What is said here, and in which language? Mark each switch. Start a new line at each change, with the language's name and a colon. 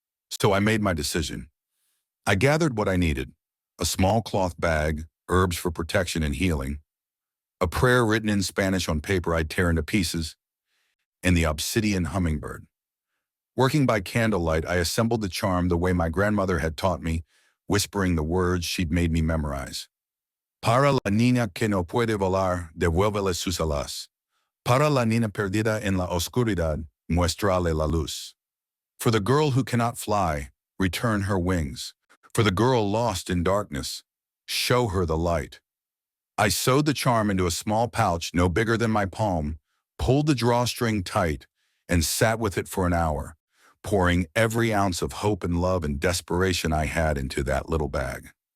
English: So I made my decision. I gathered what I needed: a small cloth bag, herbs for protection and healing, a prayer written in Spanish on paper I'd tear into pieces, and the obsidian hummingbird. Working by candlelight, I assembled the charm the way my grandmother had taught me, whispering the words she'd made me memorize.
Spanish: Para la niña que no puede volar, devuélvele sus alas. Para la niña perdida en la oscuridad, muéstrale la luz.
English: For the girl who cannot fly, return her wings. For the girl lost in darkness, show her the light. I sewed the charm into a small pouch no bigger than my palm, pulled the drawstring tight, and sat with it for an hour, pouring every ounce of hope and love and desperation I had into that little bag.